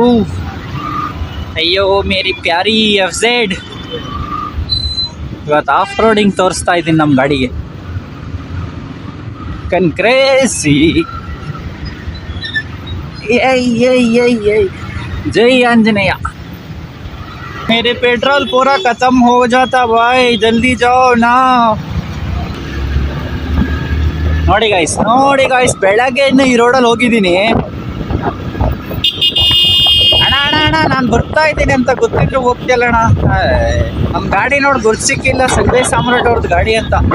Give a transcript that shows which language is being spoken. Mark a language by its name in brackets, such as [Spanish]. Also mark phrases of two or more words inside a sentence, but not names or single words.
[Hindi] ಅಯ್ಯೋ मेरी प्यारी FZ. [Kannada] ಇವತ್ತು [English] off roading [Kannada] ತೋರಿಸ್ತಾ ಇದ್ದೀನಿ ನಮ್ಮ ಗಾಡಿಗೆ. ಕನ್ಕ್ರೇಸಿ. ಜೈ ಆಂಜನೇಯ. [Hindi] मेरे पेट्रोल पूरा खत्म हो जाता भाई, जल्दी जाओ ना. [Kannada] ನೋಡಿ ಗೈಸ್, ಬೆಳಗ್ಗೆ ಇನ್ನು ಈ ರೋಡಲ್ಲಿ ಹೋಗಿದ್ದೀನಿ. ಅಣ್ಣ ನಾನು ಬರ್ತಾ ಇದ್ದೀನಿ ಅಂತ ಗೊತ್ತಿದ್ರು ಹೋಗ್ತಿಲ್ಲ ಅಣ್ಣ. ನಮ್ಮ ಗಾಡಿ ನೋಡಿ ಗುರ್ತು ಸಿಕ್ಕಿಲ್ಲ, ಸಂಜಯ್ ಸಾಮ್ರಾಟ್ ಅವ್ರದ್ದು ಗಾಡಿ ಅಂತ.